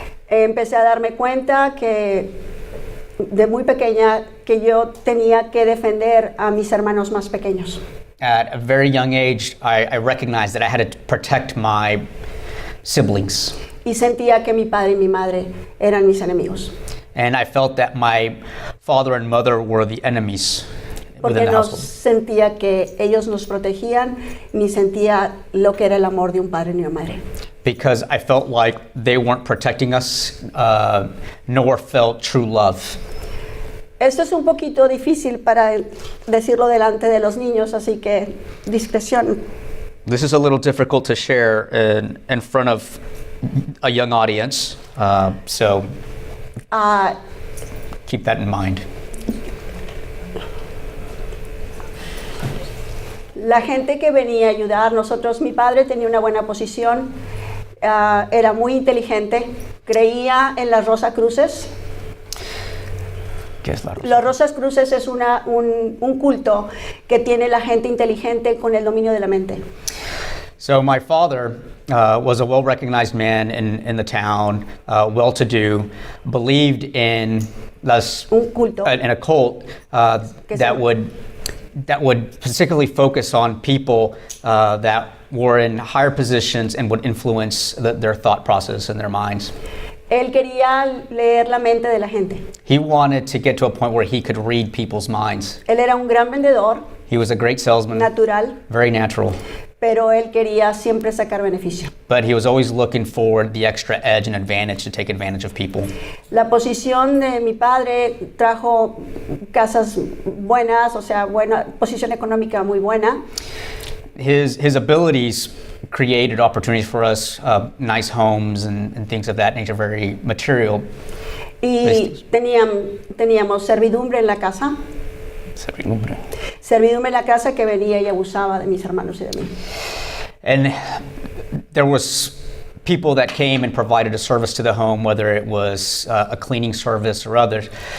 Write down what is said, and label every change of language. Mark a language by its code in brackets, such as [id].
[es] Empecé a darme cuenta que de muy pequeña que yo tenía que defender a mis hermanos más pequeños. [en] At a very young age, I recognized that I had to protect my siblings. [es] y sentía que mi padre y mi madre eran mis enemigos. [en] And I felt that my father and mother were the enemies [es] Porque [en] within the [es] no [en] household. [es] sentía que ellos nos protegían, ni sentía lo que era el amor de un padre ni una madre. [en] Because I felt like they weren't protecting us, nor felt true love. [es] Esto es un poquito difícil para decirlo delante de los niños, así que discreción. [en] This is a little difficult to share in front of a young audience, so Ah, keep that in mind. [es] la gente que venía a ayudar, mi padre tenía una buena posición, era muy inteligente, creía en las Rosacruces. ¿Qué es la rosa? Los Rosacruces es un culto que tiene la gente inteligente con el dominio de la mente. [en] So my father was a well-recognized man in the town, well-to-do, believed in [es] Un culto. [en] in a cult that would particularly focus on people that were in higher positions and would influence their thought process and their minds. [es] Él quería leer la mente de la gente. [en] He wanted to get to a point where he could read people's minds. [es] Él era un gran vendedor, [en] He was a great salesman, [es] natural, [en] very natural, [es] pero él quería siempre sacar beneficio. [en] but he was always looking for the extra edge and advantage to take advantage of people. [es] La posición de mi padre trajo casas buenas, o sea, buena posición económica muy buena. His abilities created opportunities for us, nice homes and things of that nature, very material. Y teníamos servidumbre en la casa. Servidumbre en la casa que venía y abusaba de mis hermanos y de mí. [en] And there was people that came and provided a service to the home, whether it was a cleaning service or others.